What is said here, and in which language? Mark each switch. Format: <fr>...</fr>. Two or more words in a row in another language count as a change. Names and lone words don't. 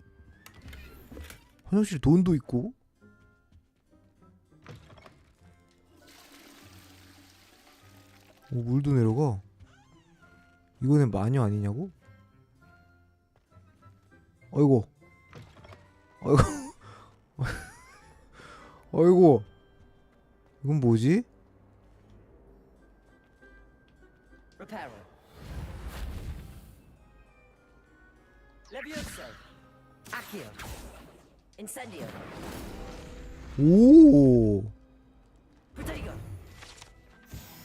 <ko>화장실 돈도 있고. 오, 물도 내려가. 이거는 마녀 아니냐고? 아이고. 아이고. 이건 뭐지?</ko> <la>Reparo. Levioso. Accio. Incendio. 오. Protego.</la>